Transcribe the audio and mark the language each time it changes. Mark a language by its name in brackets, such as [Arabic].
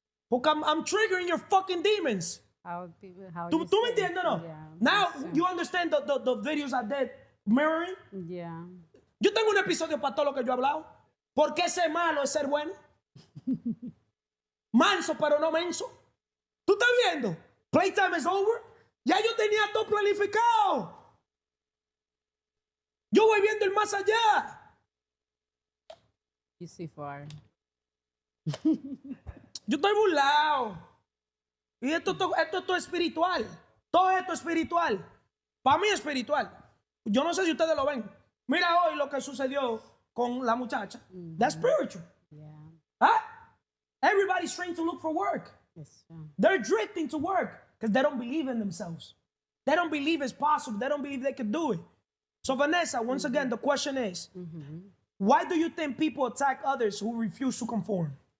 [English] Porque I'm triggering your fucking demons. [Spanish] ¿Tú me entiendes, no? [English] Yeah, Now, that's you understand the videos I did mirroring? Yeah. [Spanish] Yo tengo un episodio para todo lo que yo he hablado. ¿Por qué ser malo es ser bueno? Manso, pero no menso. ¿Tú estás viendo? [English] Playtime is over. [Spanish] Ya yo tenía todo planificado. Yo voy viendo el más allá. [English] You see far. [Spanish] Yo estoy burlado. Y esto es espiritual. Todo esto es espiritual. Para mí es espiritual. Yo no sé si ustedes lo ven. Mira hoy lo que sucedió con la muchacha. [English] That's spiritual. Yeah. Huh? Everybody's trying to look for work. Yes. They're drifting to work because they don't believe in themselves. They don't believe it's possible. They don't believe they can do it. So Vanessa, once again, the question is, why do you think people attack others who refuse to conform?